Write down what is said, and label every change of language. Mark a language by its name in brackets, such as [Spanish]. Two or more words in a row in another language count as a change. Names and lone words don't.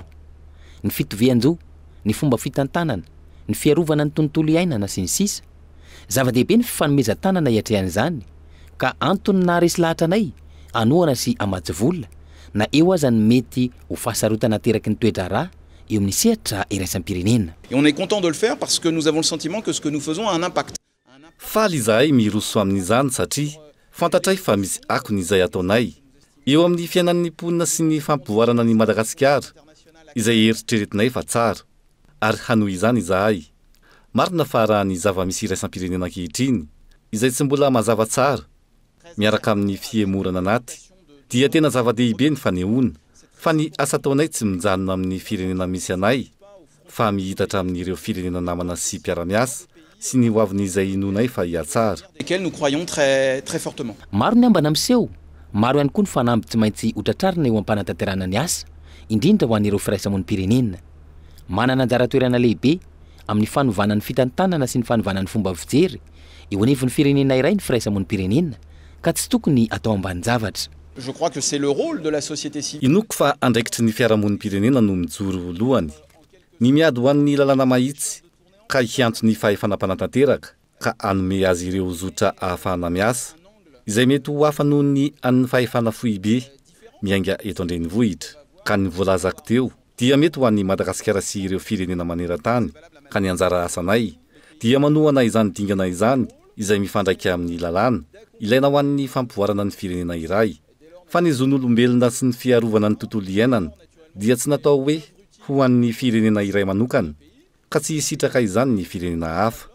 [Malagasy] Ny fitovian-jo, ny fomba fitantanana, ny fiarovana ny tontolo iainana sy ny sisa. Zava-dehibe ny fifanomezan-tanana hiatrehan'izany ka antony naharesy lahatra anay anohana sy amatsy vola na eo aza ny mety ho fahasarotana teraky ny toetra rà eo amin'ny sehatra iraisam-pirenena. [French] Et on est content de le faire parce que nous avons le sentiment que ce que nous faisons a un impact. [Malagasy] Faly izahay miroso amin'izany satria fantatray fa misy akony izay ataonay eo amin'ny fiainan'ny mponina sy ny fampivoarana ny Madagasikara izay eritreretinay fa tsara ary hanohy izany izahay. Marina fa raha ny zava-misy iraisam-pirenena ankehitriny izay tsy mbola mazava tsara miaraka amin'ny fiemorana anaty dia tena zava-dehibe ny fanehoana fa ny asa taonay tsy mijanona amin'ny firenena misy anay fa mihitatra amin'ireo firenena namana sy mpiara-miasa sy ny hoavin'izay inonay fa hiatsara. [French] Lesquels nous croyons très fortement. [Malagasy] Maro ny ambana miseho, maro ihany koa ny fanamby tsy maintsy hotratrarina eo am-panatanterana ny asa indrindra ho an'ireo firaisamonim-pirenena. Manana anjara toerana lehibe amin'ny fanovana ny fitantanana sy ny fanovana ny fomba fijery eo anivon'ny firenena iray ny firaisamonim-pirenena ka tsy tokony atao ambanin-javatra. [French] Je crois que c'est le rôle de la société civile. [Malagasy] Inoko fa andraikitry ny fiarahamonim-pirenena no mijoro lohany. Ny miady ho an'ny lalàna mahitsy ka hiantso ny fahefanam-panatanteraka ka anome azy ireo zotra ahafahana miasa izay mety ho hafa noho ny an'ny fahefana fohibe miainga eto andrenivohitra ka ny voalazako teo dia mety ho an'ny Madagasikara sy ireo firenena maneran-tany ka ny anjara asanay dia manohana izany dingana izany izay mifandraika amin'ny lalàna ilaina ho an'ny fampivoarana ny firenena iray fa ny zon'olombelona sy ny fiarovana ny tontolo iainana dia tsy natao hoe ho an'ny firenena iray manokana ka tsy hisitraka izany ny firenena hafa.